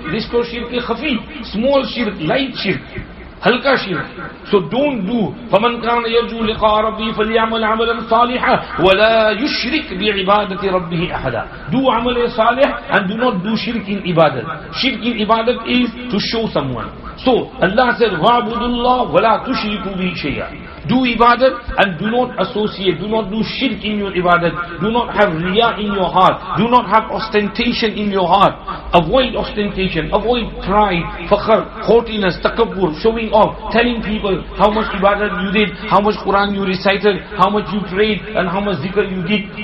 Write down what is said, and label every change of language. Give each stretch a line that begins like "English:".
English: This is shirk-e-khafi, small shirk, light shirk, halka shirk. So don't do.
Arabic: فَمَنْ كَانَ يَرْجُو لِقَاءَ رَبِّهِ فَلْيَعْمَلْ عَمَلًا صَالِحًا وَلَا يُشْرِكْ بِعِبَادَةِ رَبِّهِ أَحَدًا.
English: Do amal salih and do not do shirk in ibadat. Shirk in ibadat is to show someone. So Allah said,
Arabic: وَعْبُدُ اللَّهِ وَلَا تُشْرِكُوا بِهِ شَيْئًا.
English: Do ibadat and do not associate, do not do shirk in your ibadat. Do not have riya in your heart. Do not have ostentation in your heart. Avoid ostentation, avoid pride, fakhr, haughtiness, takabbur, showing off, telling people how much ibadat you did, how much Quran you recited, how much you prayed, and how much zikr you did.